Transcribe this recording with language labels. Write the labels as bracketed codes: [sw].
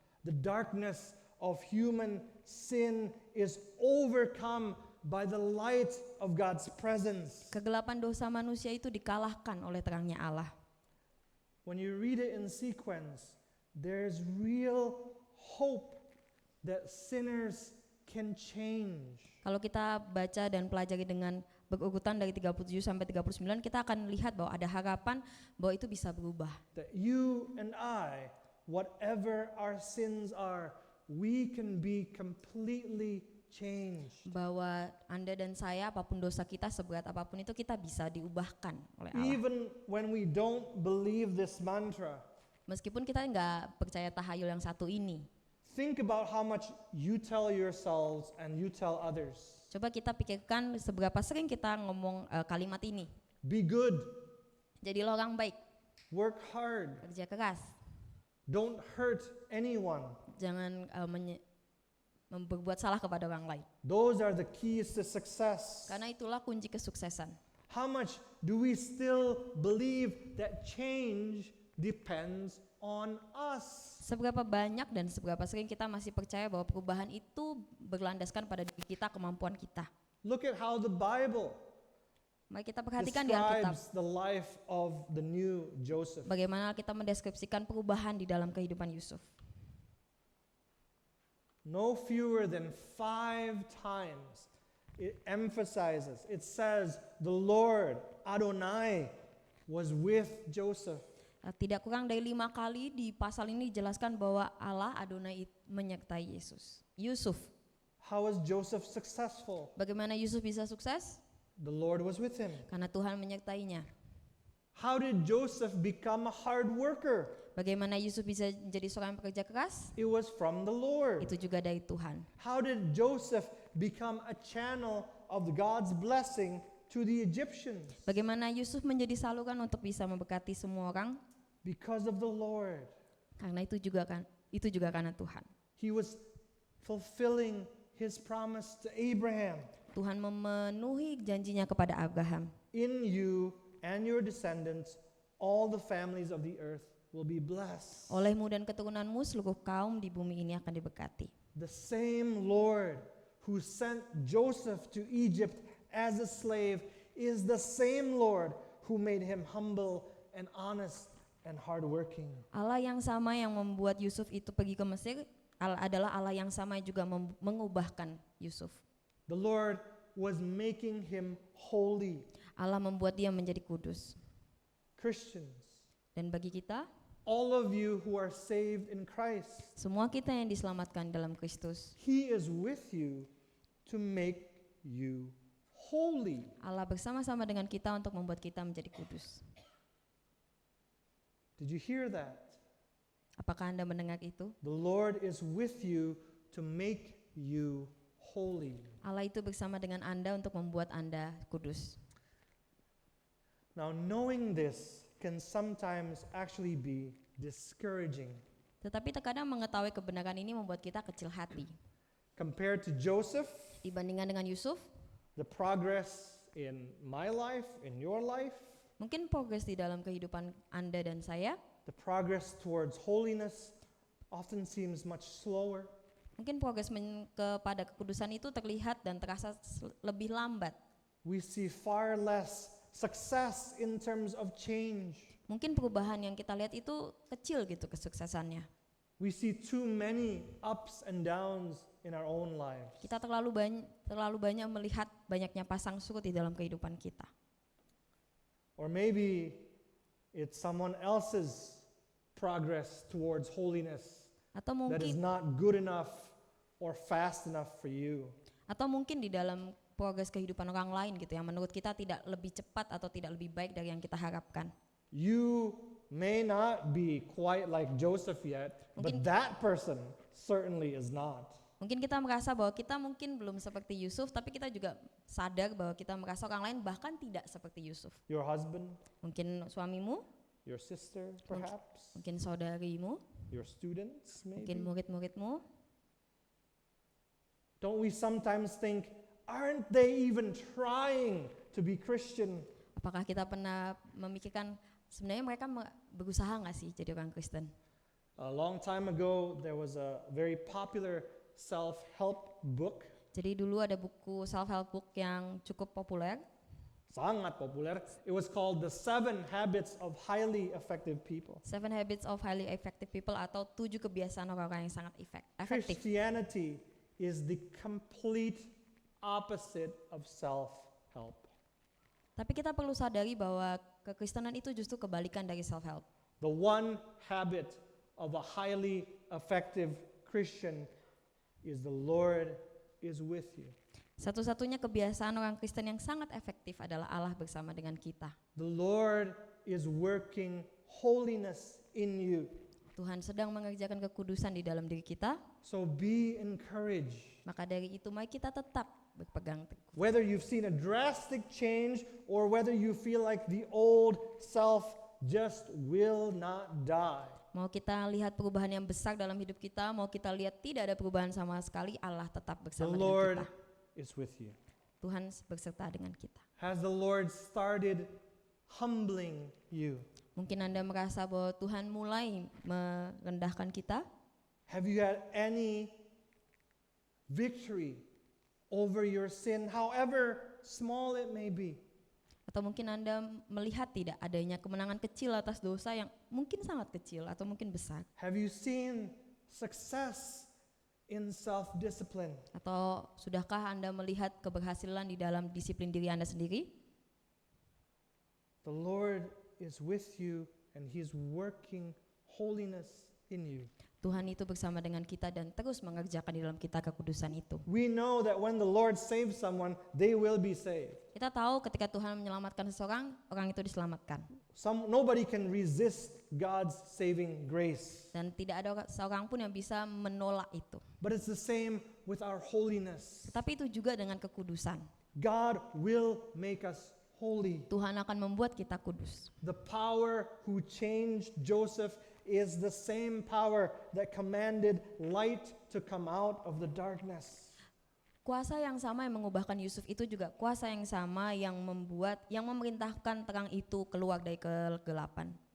[en] The darkness of human sin is overcome by the light of God's presence. [id] Kegelapan dosa manusia itu dikalahkan oleh terangnya Allah. [en] When you read it in sequence, there's real hope that sinners can change. [id] Kalau kita baca dan pelajari dengan berurutan dari 37 sampai 39, kita akan lihat bahwa ada harapan bahwa itu bisa berubah. [en] That you and I, whatever our sins are, we can be completely changed. [id] Bahwa Anda dan saya, apapun dosa kita, seberat apapun itu, kita bisa diubahkan oleh Allah. [en] Even when we don't believe this mantra, [id] Meskipun kita nggak percaya tahayul yang satu ini. [en] think about how much you tell yourselves and you tell others. [id] Coba kita pikirkan seberapa sering kita ngomong kalimat ini. [en] Be good, [id] Jadilah orang baik, [en] work hard, [id] kerja keras, [en] don't hurt anyone. [id] jangan berbuat salah kepada orang lain. [en] Those are the keys to success. [id] Karena itulah kunci kesuksesan. [en] How much do we still believe that change depends on us? [id] Seberapa banyak dan seberapa sering kita masih percaya bahwa perubahan itu berlandaskan pada diri kita, kemampuan kita. [en] Look at how the Bible [id] Mari kita perhatikan di Alkitab [en] describes the life of the new Joseph. [id] bagaimana kita mendeskripsikan perubahan di dalam kehidupan Yusuf. [en] No fewer than 5 times it emphasizes, it says, the Lord, Adonai, was with Joseph. [id] Tidak kurang dari 5 kali di pasal ini dijelaskan bahwa Allah Adonai menyertai Yusuf. [en] How was Joseph successful? [id] Bagaimana Yusuf bisa sukses? [en] The Lord was with him. [id] Karena Tuhan menyertainya. [en] How did Joseph become a hard worker? [id] Bagaimana Yusuf bisa menjadi seorang pekerja keras? [en] It was from the Lord. [id] Itu juga dari Tuhan. [en] How did Joseph become a channel of God's blessing to the Egyptians? [id] Bagaimana Yusuf menjadi saluran untuk bisa memberkati semua orang? [en] Because of the Lord. [id] Karena itu juga karena Tuhan. [en] He was fulfilling his promise to Abraham. [id] Tuhan memenuhi janjinya kepada Abraham. [en] In you and your descendants, all the families of the earth will be blessed. [id] Olehmu dan keturunanmu seluruh kaum di bumi ini akan diberkati. [en] The same Lord who sent Joseph to Egypt as a slave is the same Lord who made him humble and honest and hardworking. [id] Allah yang sama yang membuat Yusuf itu pergi ke Mesir adalah Allah yang sama juga mengubahkan Yusuf. [en] The Lord was making him holy. [id] Allah membuat dia menjadi kudus. [en] Christians, [id] Dan bagi kita, [en] all of you who are saved in Christ, [id] semua kita yang diselamatkan dalam Kristus, [en] He is with you to make you holy. [id] Allah bersama-sama dengan kita untuk membuat kita menjadi kudus. [en] Did you hear that? [id] Apakah Anda mendengar itu? [en] The Lord is with you to make you holy. [id] Allah itu bersama dengan Anda untuk membuat Anda kudus. [en] Now, knowing this can sometimes actually be discouraging. [id] Tetapi terkadang mengetahui kebenaran ini membuat kita kecil hati. [en] Compared to Joseph, [id] Dibandingkan dengan Yusuf, [en] the progress in my life, in your life, [id] mungkin progres di dalam kehidupan Anda dan saya, [en] the progress towards holiness often seems much slower. [id] mungkin progres kepada kekudusan itu terlihat dan terasa lebih lambat. [en] We see far less success in terms of change. [id] Mungkin perubahan yang kita lihat itu kecil gitu kesuksesannya. [en] We see too many ups and downs in our own lives. [id] Kita terlalu banyak melihat banyaknya pasang surut di dalam kehidupan kita. [en] Or maybe it's someone else's progress towards holiness [id] Atau [en] that is [id] mungkin [en] not good enough or fast enough for you. [id] di dalam progres kehidupan orang lain gitu yang menurut kita tidak lebih cepat atau tidak lebih baik dari yang kita harapkan. [en] You may not be quite like Joseph yet, but that person certainly is not. [id] Mungkin kita merasa bahwa kita mungkin belum seperti Yusuf, tapi kita juga sadar bahwa kita merasa orang lain bahkan tidak seperti Yusuf. [en] Your husband, [id] Mungkin suamimu, [en] your sister perhaps, [id] mungkin saudarimu, [en] your students [id] mungkin [en] maybe. [id] murid-muridmu. [en] Don't we sometimes think, aren't they even trying to be Christian? [id] Apakah kita pernah memikirkan sebenarnya mereka berusaha nggak sih jadi orang Kristen? [en] A long time ago, there was a very popular self-help book, [id] Jadi dulu ada buku self-help book yang cukup populer. sangat populer. [en] It was called The 7 Habits of Highly Effective People. [id] 7 Habits of Highly Effective People atau 7 kebiasaan orang-orang yang sangat efektif. [en] Christianity is the complete opposite of self-help. [id] Tapi kita perlu sadari bahwa kekristenan itu justru kebalikan dari self-help. [en] The one habit of a highly effective Christian is the Lord is with you. [id] Satu-satunya kebiasaan orang Kristen yang sangat efektif adalah Allah bersama dengan kita. [en] The Lord is working holiness in you. [id] Tuhan sedang mengerjakan kekudusan di dalam diri kita. [en] So be encouraged. [id] Maka dari itu mari kita tetap berpegang teguh. [en] Whether you've seen a drastic change or whether you feel like the old self just will not die. [id] Mau kita lihat perubahan yang besar dalam hidup kita, mau kita lihat tidak ada perubahan sama sekali, Allah tetap [en] The [id] bersama dengan [en] Lord [id] kita. [en] is with you. [id] Tuhan beserta dengan kita. [en] Has the Lord started humbling you? [id] Mungkin Anda merasa bahwa Tuhan mulai merendahkan kita. [en] Have you had any victory over your sin, however small it may be? [id] Atau mungkin Anda melihat tidak adanya kemenangan kecil atas dosa yang mungkin sangat kecil atau mungkin besar. [en] Have you seen success in self-discipline? [id] Atau sudahkah Anda melihat keberhasilan di dalam disiplin diri Anda sendiri? [en] The Lord is with you and He's working holiness in you. [id] Tuhan itu bersama dengan kita dan terus mengerjakan di dalam kita kekudusan itu. [en] We know that when the Lord saves someone, they will be saved. [id] Kita tahu ketika Tuhan menyelamatkan seseorang, orang itu diselamatkan. [en] Nobody can resist God's saving grace. [id] Dan tidak ada seorang pun yang bisa menolak itu. [en] But it's the same with our holiness. [id] Tetapi itu juga dengan kekudusan. [en] God will make us holy. [id] Tuhan akan membuat kita kudus. [en] The power who changed Joseph is the same power that commanded light to come out of the darkness. [id] Kuasa yang sama yang mengubahkan Yusuf itu juga kuasa yang sama yang memerintahkan terang itu keluar dari kegelapan.